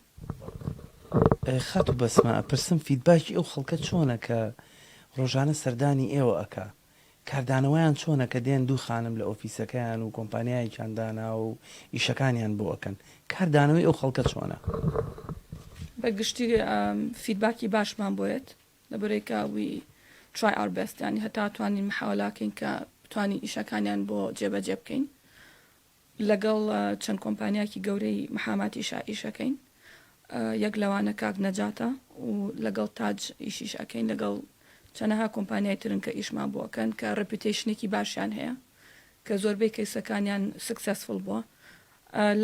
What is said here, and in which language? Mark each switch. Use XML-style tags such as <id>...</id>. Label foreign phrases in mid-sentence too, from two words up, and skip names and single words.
<ckb>خات و بەسمە ئەپرسم فیدباکی ئەو خەڵکە چۆنە کە ڕۆژانە سەردانی ئێوە ئەکا؟ کاردانەوەیان چۆنە کە دێن دوو خانم لە ئۆفیسەکەیان و کۆمپانیایەکیاندانا و ئیشەکانیان بۆ ئەکەن؟ کاردانەوەی ئەو خەڵکە چۆنە؟ بەگشتی فیدباکی باشمان بۆیت لەبەرەوەی کە</ckb> <en>we try our best,</en> <ckb>ینی هەتا توانین محاولاکەین کە بتوانین ئیشەکانیان بۆ جێبەجێ بکەین. لەگەڵ چەند کۆمپانیاکی گەورەی محاماتی ئیشەکەین، یەک لەوانە کاک نەجاتە و لەگەڵ تاج ئیشیش ئەەکەین، لەگەڵ چەنەها کۆمپانیای ترن کە ئیشمان بۆکەن کە ڕپیتیشنێکی باشیان هەیە کە زۆربەی کەیسەکانیان سکسسفل بووە.</ckb>